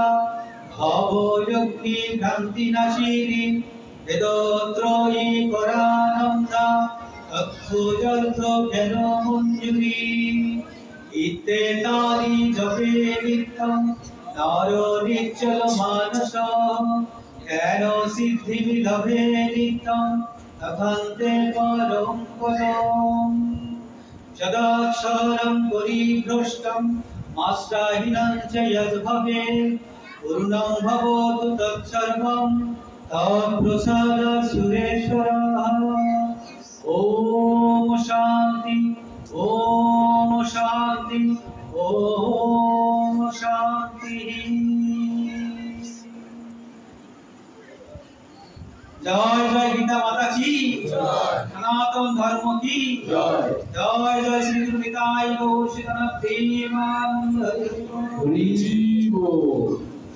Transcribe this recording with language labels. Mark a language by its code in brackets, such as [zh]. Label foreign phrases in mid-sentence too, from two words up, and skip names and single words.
[sa] ভবযোগী ভ্রান্তি নাশিনী বেদত্রয়ী পরানন্দা তৎসুযর্থ জ্ঞান মঞ্জুরি ইত্যেতানি জপে নিত্যং নর নিশ্চল মানস জ্ঞান সিদ্ধি বিলভে নিত্যং তথান্তে পরম পদম যদাক্ষরম পরিভ্রষ্টং মাস্টাহীনং চ যদ্ভবে पूर्णं भवतु तत्सर्वं तत्प्रसाद सुरेश्वरः। ओम शांति ओम शांति ओम शांति। [hi] जय जय गीता माता की जय, सनातन धर्म की जय, जय जय श्री गुरु निताई गौर श्री प्रेमानंद [bn] হরি বোল।